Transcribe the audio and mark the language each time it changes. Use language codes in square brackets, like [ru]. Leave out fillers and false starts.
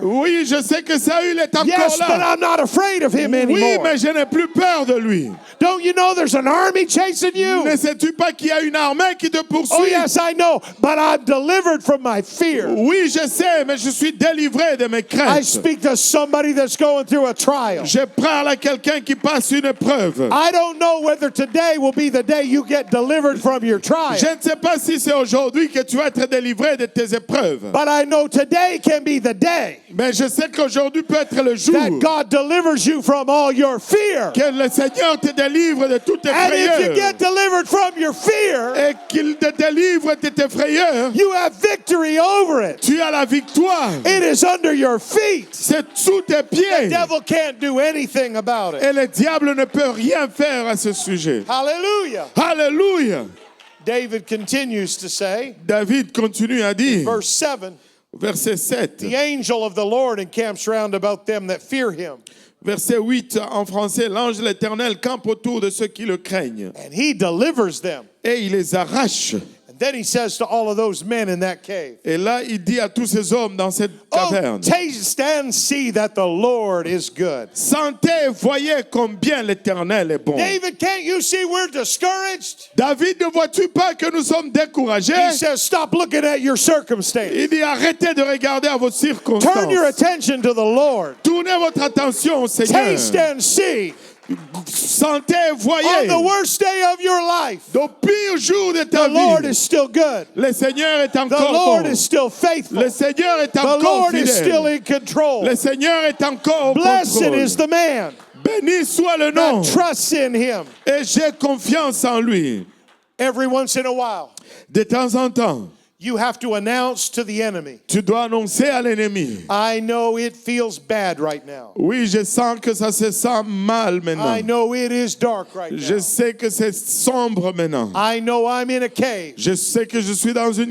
[fr] Oui, je sais que Saül est encore [en] Yes, but [fr] là. [en] I'm not afraid of him [fr] Oui, [en] anymore. [fr] mais je n'ai plus peur de lui. [en] Don't you know there's an army chasing you? [fr] Ne sais-tu pas qu'il y a une armée qui te poursuit? [en] Oh, yes, I know, but I'm delivered from my fear. [fr] Oui, je sais, mais je suis délivré de mes [en] I [fr] craintes. [en] speak to somebody that's going through a trial. [fr] Je parle à quelqu'un qui passe une épreuve. [en] I don't know whether today will be the day you get delivered from your trial, [fr] Je ne sais pas si c'est aujourd'hui que tu vas être délivré de tes épreuves. [en] but I know today can be the day [fr] Mais je sais qu'aujourd'hui peut être le jour [en] that God delivers you from all your fear. [fr] que le Seigneur te délivre de toutes tes [en] And if you [fr] frayeurs. [en] get delivered from your fear, [fr] Et qu'il te délivre de tes frayeurs. [en] you have victory over it. [fr] Tu as la victoire. [en] It is under your feet. [fr] C'est sous tes [en] The [fr] pieds. [en] devil can't do anything about it. [fr] Et le diable ne peut rien faire à ce sujet. [en] Hallelujah. [fr] Alléluia. [en] David continues to say, [fr] David continue à dire, [en] verse 7, [fr] verset 7, [en] the angel of the Lord encamps round about them that fear him, [fr] verset 8 en français, l'ange de l'Éternel campe autour de ceux qui le craignent [en] and he delivers them. [fr] et il les arrache. [en] And then he says to all of those men in that cave, [fr] Et là, il dit à tous ces hommes dans cette [en] oh, [fr] caverne, [en] taste and see that the Lord is good. [fr] sentez, voyez combien l'Éternel est bon. [en] David, can't you see we're discouraged? [fr] David, ne vois-tu pas que nous sommes découragés? [en] He says, stop looking at your circumstance. [fr] Il dit, arrêtez de regarder à vos [en] Turn your [fr] circonstances. [en] attention to the Lord. [fr] Tournez votre attention au Seigneur. [en] Taste and see [fr] Sentez, [en] on [fr] voyez. [en] the worst day of your life, [fr] Au pire jour de ta [en] the Lord [fr] vie, [en] is still good. [fr] le Seigneur est [en] The [fr] encore [en] Lord [fr] bon. [en] is still faithful. [fr] Le Seigneur est [en] The [fr] encore [en] Lord is still [fr] fidèle. [en] in control. [fr] Le Seigneur est encore au [en] Blessed [fr] contrôle. [en] is the man [fr] Béni soit le nom. [en] that trusts in him. [fr] Et j'ai confiance en lui. [en] Every once in a while, [fr] De temps en temps, [en] you have to announce to the enemy, [fr] tu dois annoncer à l'ennemi. [en] I know it feels bad right now. [fr] Oui, je sens que ça se sent mal maintenant. [en] I know it is dark right [fr] Je [en] now. [fr] sais que c'est sombre maintenant. [en] I know I'm in a cave. [fr] Je sais que je suis dans une